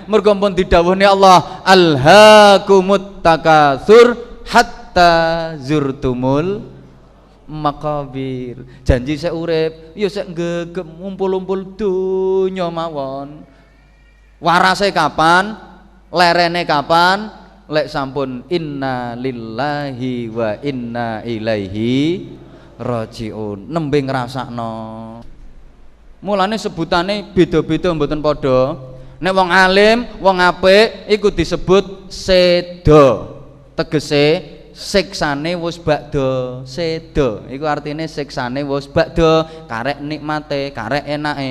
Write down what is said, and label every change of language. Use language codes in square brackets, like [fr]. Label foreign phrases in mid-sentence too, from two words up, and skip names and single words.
[jv] Mergo pun didhawuhne Allah, [ar] ألهاكم التكاثر حتى زرتم المقابر. [jv] Janji sik urip ya sik gegem ngumpul-umpul donya mawon. Warase kapan? Lerene kapan? Lek sampun [ar] إنا لله وإنا إليه راجعون. [jv] Nembe ngrasakno. Mulane sebutane beda-beda mboten padha. Nek wong alim, wong apik iku disebut seda. Tegese siksane wis bakda seda. Iku artine siksane wis bakda, karek nikmate, karek enake.